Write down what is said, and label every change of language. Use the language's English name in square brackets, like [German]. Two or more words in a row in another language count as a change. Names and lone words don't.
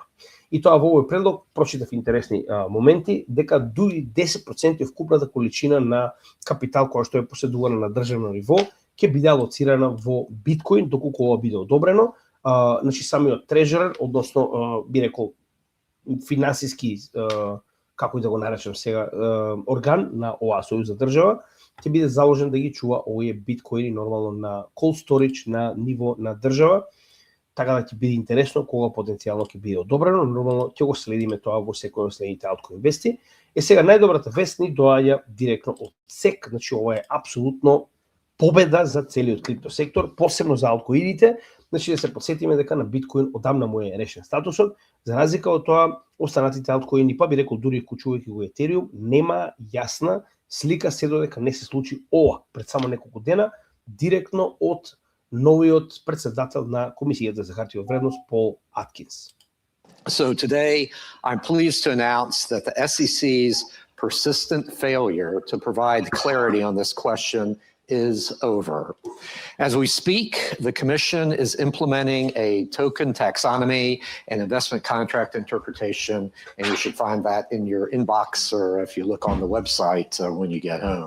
[Macedonian] И тоа во овој предлог прочитав интересни моменти дека дури 10% од вкупната количина на капитал која што е поседувана на државно ниво ќе биде алоцирана во биткоин доколку ова биде одобрено. Значи самиот трежерер, односно би рекол финансиски, како и да го наречем сега, орган на оваа сојузна држава ќе биде заложен да ги чува овие биткоини нормално на [English] cold storage [Macedonian] на ниво на држава, така да ќе биде интересно кога потенцијално ќе биде одобрено, нормално ќе го следиме тоа во секој од следните алткоин вести. Сега најдобрата вест ни доаѓа директно од SEC, значи ова е апсолутно победа за целиот крипто сектор, посебно за алткоините. Значи да се подсетиме дека на биткоин одамна му е решен статусот, за разлика од тоа останатите алткоини, па би рекол дури вклучувајќи го етериум, нема јасна слика се додека не се случи ова пред само неколку дена директно од новиот председател на Комисијата за хартија од вредност Пол Аткинс. [English] So today I'm pleased to announce that the SEC's persistent failure to provide clarity on this question is over. As we speak, the Commission is implementing a token taxonomy and investment contract interpretation, and you should find that in your inbox or if you look on the website when you get home.